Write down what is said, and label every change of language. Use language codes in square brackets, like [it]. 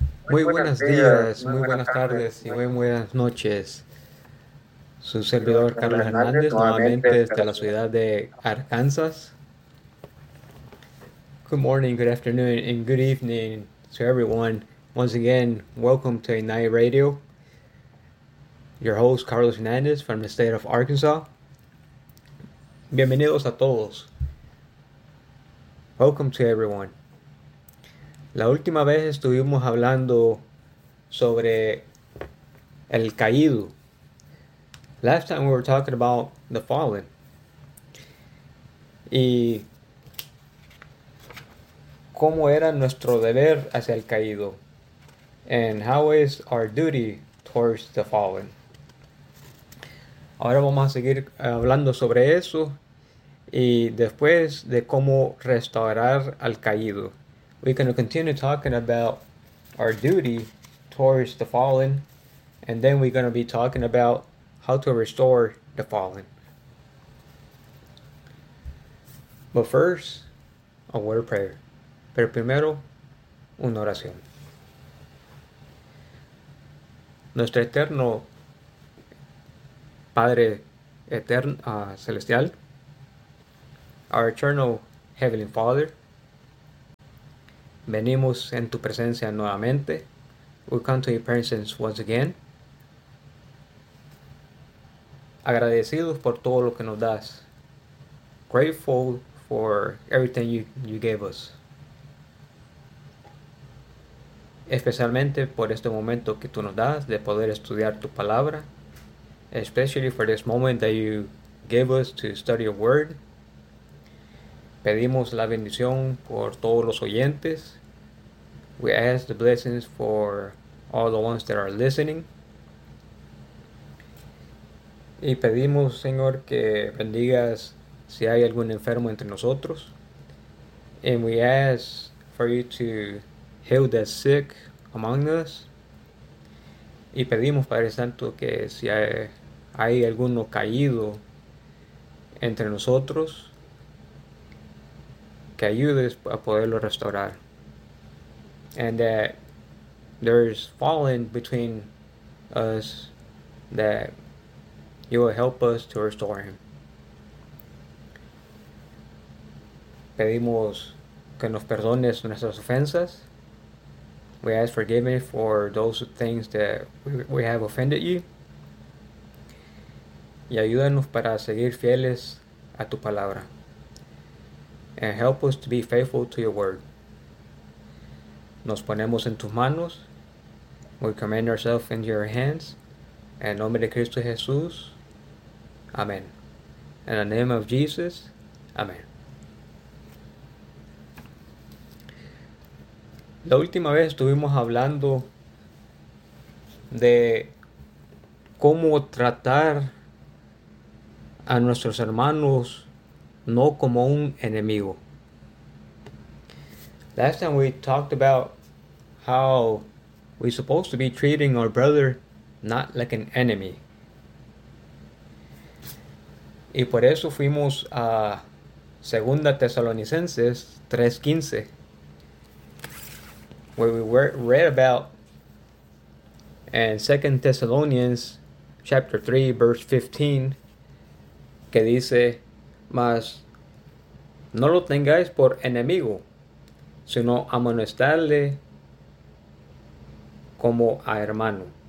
[es] Muy buenos días, muy buenas tardes, y muy buenas noches. Su servidor Carlos Hernández, nuevamente desde la ciudad de Arkansas. [en] Good morning, good afternoon, and good evening to everyone. Once again, welcome to Ignite Radio. Your host, Carlos Hernández, from the state of Arkansas. [es] Bienvenidos a todos. [en] Welcome to everyone. [es] La última vez estuvimos hablando sobre el caído. [en] Last time we were talking about the fallen. [es] Y cómo era nuestro deber hacia el caído. [en] And how is our duty towards the fallen. [es] Ahora vamos a seguir hablando sobre eso y después de cómo restaurar al caído. [en] We're going to continue talking about our duty towards the fallen, and then we're going to be talking about how to restore the fallen. But first, a word of prayer. [es] Pero primero, una oración. Nuestro eterno Padre eterno, celestial, [en] our eternal Heavenly Father, [es] venimos en tu presencia nuevamente. [en] We come to your presence once again. [es] Agradecidos por todo lo que nos das. [en] Grateful for everything you gave us. [es] Especialmente por este momento que tú nos das de poder estudiar tu palabra. [en] Especially for this moment that you gave us to study your word. [es] Pedimos la bendición por todos los oyentes. [en] We ask the blessings for all the ones that are listening. [es] Y pedimos, Señor, que bendigas si hay algún enfermo entre nosotros. [en] And we ask for you to heal the sick among us. [es] Y pedimos, Padre Santo, que si hay alguno caído entre nosotros, que ayudes a poderlo restaurar. [en] And that there's fallen between us, that you will help us to restore him. [es] Pedimos que nos perdones nuestras ofensas. [en] We ask forgiveness for those things that we have offended you. [es] Y ayúdanos para seguir fieles a tu palabra. [en] And help us to be faithful to your word. [es] Nos ponemos en tus manos. [en] We commend ourselves in your hands. [es] En nombre de Cristo Jesús. Amen. [en] In the name of Jesus. Amen. [es] La última vez estuvimos hablando de cómo tratar a nuestros hermanos no como un enemigo. [en] Last time we talked about how we're supposed to be treating our brother not like an enemy. [es] Y por eso fuimos a Segunda Tesalonicenses 3:15, [en] where we read about in 2 Thessalonians chapter 3, verse 15, [es] que dice, mas no lo tengáis por enemigo, sino amonestarle como a hermano.